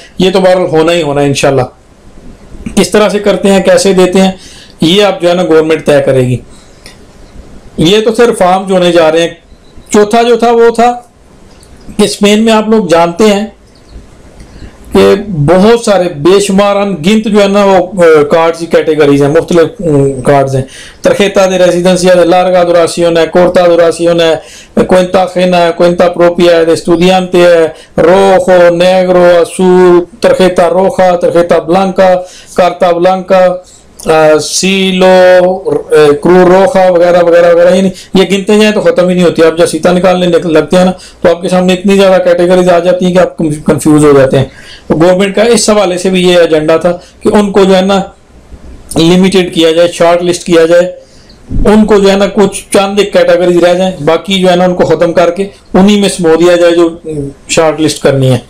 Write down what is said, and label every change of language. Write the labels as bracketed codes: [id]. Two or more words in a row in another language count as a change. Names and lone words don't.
[ur] یہ تو بہرحال ہونا ہی ہونا ہے انشاءاللہ. کس طرح سے کرتے ہیں، کیسے دیتے ہیں، یہ اب جو ہے نا گورنمنٹ طے کرے گی. یہ تو صرف فارم جو ہونے جا رہے ہیں. چوتھا جو تھا وہ تھا کہ اسپین میں آپ لوگ جانتے ہیں کہ بہت سارے بے شمار ان گنت جو ہے نا وہ کارڈز کی کیٹیگریز ہیں، مختلف کارڈز ہیں. [es] ترجیحات de residencia de larga duración ہے، corta duración ہے، cuenta ajena ہے، cuenta propia ہے، estudiante ہے، rojo, negro, azul، tarjeta roja، tarjeta blanca، carta blanca، sello, cruz roja [ur] وغیرہ وغیرہ وغیرہ. یعنی یہ گنتے جائیں تو ختم ہی نہیں ہوتی. آپ جب سیتا نکالنے لگتے ہیں نا تو آپ کے سامنے اتنی زیادہ کیٹیگریز آ جاتی ہیں کہ آپ کنفیوز ہو جاتے ہیں. تو گورنمنٹ کا اس حوالے سے بھی یہ ایجنڈا تھا کہ ان کو جو ہے نا لمیٹڈ کیا جائے، [en] short list [ur] کیا جائے، ان کو جو ہے نا کچھ چند ایک کیٹیگریز رہ جائیں، باقی جو ہے نا ان کو ختم کر کے انہی میں سمو دیا جائے جو [en] short list [ur] کرنی ہے.